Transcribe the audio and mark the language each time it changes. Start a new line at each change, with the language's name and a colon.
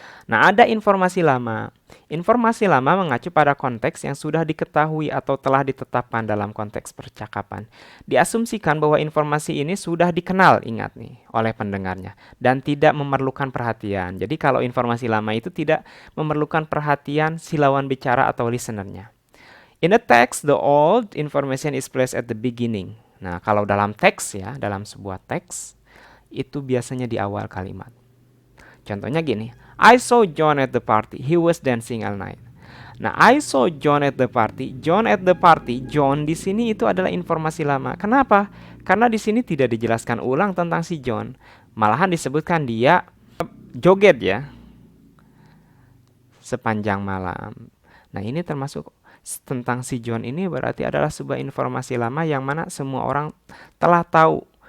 Indonesian: Nah, ada informasi lama. Informasi lama mengacu pada konteks yang sudah diketahui atau telah ditetapkan dalam konteks percakapan. Diasumsikan bahwa informasi ini sudah dikenal, ingat nih, oleh pendengarnya dan tidak memerlukan perhatian. Jadi kalau informasi lama itu tidak memerlukan perhatian si lawan bicara atau listenernya.
English: In a text, the old information is placed at the beginning.
Indonesian: Nah, kalau dalam teks ya, dalam sebuah teks, itu biasanya di awal kalimat. Contohnya gini,
English: I saw John at the party. He was dancing all night. Nah, I saw John at the party. John at the party.
Indonesian: John di sini itu adalah informasi lama. Kenapa? Karena di sini tidak dijelaskan ulang tentang si John. Malahan disebutkan dia joget ya sepanjang malam. Nah, ini termasuk tentang si John ini berarti adalah sebuah informasi lama yang mana semua orang telah tahu.